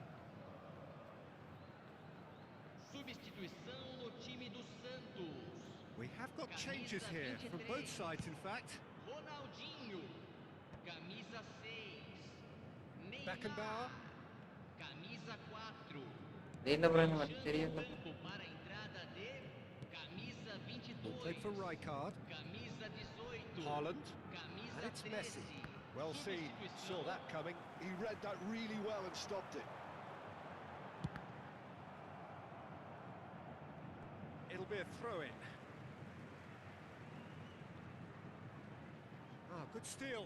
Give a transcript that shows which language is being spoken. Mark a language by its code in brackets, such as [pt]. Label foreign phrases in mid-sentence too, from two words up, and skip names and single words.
[pt] Substituição no time do Santos. [en] We have got changes here from both sides, in fact. [pt] Ronaldinho, camisa 6. Beckenbauer. Camisa 4. [ta] தெரியல ப்ரோ, எனக்கு மட்டும் தெரியல. [pt] Campo para a entrada de camisa 22. [en] Played for Rijkaard. [pt] Camisa 18. Haaland. Camisa [en] And it's Messi. [pt] 13. [en] Well seen. Saw that coming. He read that really well and stopped it. It'll be a throw-in. Ah, good steal.